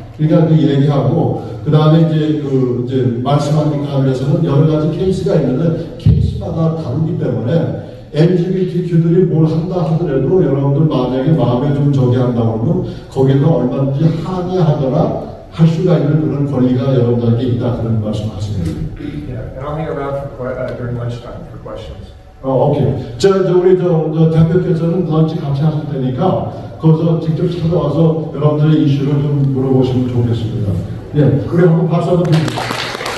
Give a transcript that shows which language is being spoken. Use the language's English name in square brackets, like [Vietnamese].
[Korean] 그러니까 그 얘기하고, 그 다음에 이제 말씀하는 가운데서는 여러 가지 케이스가 있는데 케이스마다 다르기 때문에 LGBTQ들이 뭘 한다 하더라도 여러분들 만약에 마음에 좀 저기 한다고 그러면 거기서 얼마든지 항의하거나 할 수가 있는 그런 권리가 여러분들에게 있다, 그런 말씀하십니다. [English] Yeah, and I'll hang around during lunchtime for questions. 오케이. [Korean] 우리 대표께서는 런치 같이 하실 테니까 거기서 직접 찾아와서 여러분들의 이슈를 좀 물어보시면 좋겠습니다. 예, 우리 한번 박수 한번 드립니다.